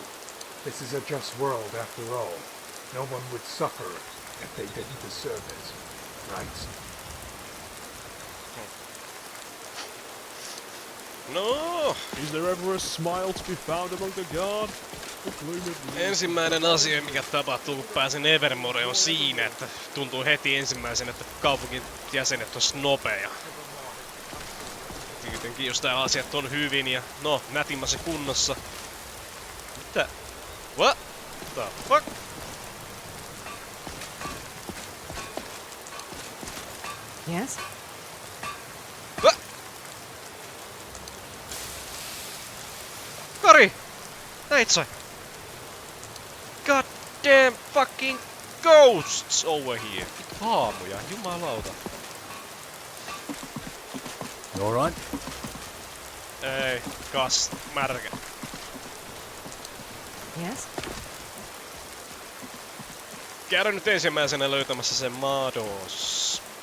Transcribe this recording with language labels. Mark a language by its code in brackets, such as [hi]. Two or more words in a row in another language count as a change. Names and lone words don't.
[en] This is a just world after all. No one would suffer if they didn't deserve it, right? No! Is there ever a smile to be found among the guard? The gloom of the [fi] Ensimmäinen asia, mikä tapahtuu, kun pääsen Evermore, on siinä, että tuntuu heti ensimmäisenä, että kaupungin jäsenet on snopeja. Tietenkin jos tää asiat on hyvin ja no, nätimmässä kunnossa. Mitä? [en] What the fuck? Yes? What? [fi] Kari! Näit sä? [en] God damn fucking ghosts over here. [fi] Vittu haamuja, jumalauta. [en] You alright? [fi] Ei, märkä. [en] Yes? [fi] Käydään nyt ensimmäisenä löytämässä sen Mados.